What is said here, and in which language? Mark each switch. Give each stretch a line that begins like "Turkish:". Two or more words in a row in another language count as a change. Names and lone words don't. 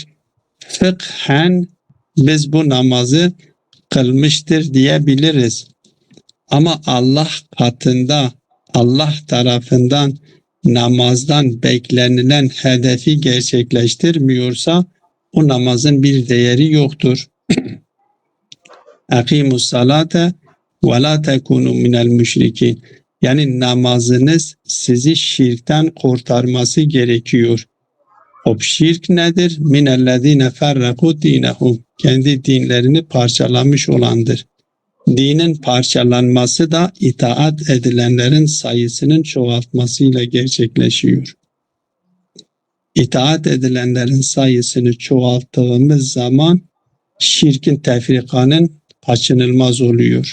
Turkish: Fıkhen biz bu namazı kılmıştır diyebiliriz. Ama Allah katında, Allah tarafından namazdan beklenilen hedefi gerçekleştirmiyorsa o namazın bir değeri yoktur.
Arabic: اَقِيمُوا الصَّلَاةَ وَلَا تَكُونُوا مِنَ الْمُشْرِكِينَ.
Turkish: Yani namazınız sizi şirkten kurtarması gerekiyor. O şirk nedir?
Arabic: مِنَ الَّذ۪ينَ فَرَّقُوا دِينَهُمْ.
Turkish: Kendi dinlerini parçalamış olandır. Dinin parçalanması da itaat edilenlerin sayısının çoğaltmasıyla gerçekleşiyor. İtaat edilenlerin sayısını çoğalttığımız zaman şirkin, tefrikanın kaçınılmaz oluyor.